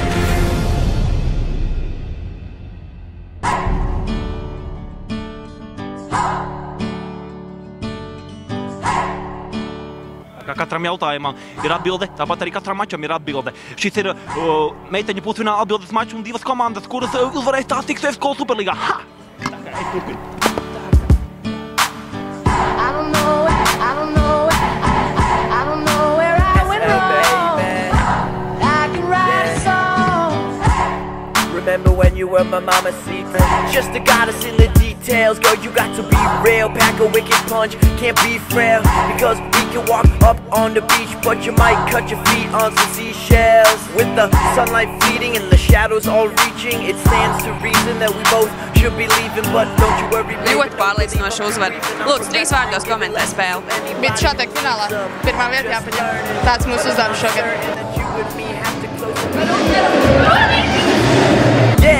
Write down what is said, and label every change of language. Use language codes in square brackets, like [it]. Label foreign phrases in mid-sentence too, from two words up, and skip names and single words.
[lv] Kā katram jautājumam ir atbilde, tāpat arī katram mačam ir atbilde. Šis ir meiteņu pusfināla atbildes mačs un 2 komandas, kuras uzvarēs tās tiks Skolas Superlīgā. Ha! Tā kā es turpinu. [en] Remember when you were my mama's seat? Just the goddess in the details. Girl, you got to be real. Pack a wicked punch, can't be frail. Because we can walk up on the beach, but you might cut your feet on some seashells. With the sunlight fleeting and the shadows all reaching, it stands to reason that we both should be leaving. But don't you worry, baby. [lv] Ļoti pārliecinoši uzvar. Lūdzu, 3 vārdos komentē spēli. Bet šā tiek finālā. Pirmā vieta jāpaņem. Tāds mūsu uzdevums šogad.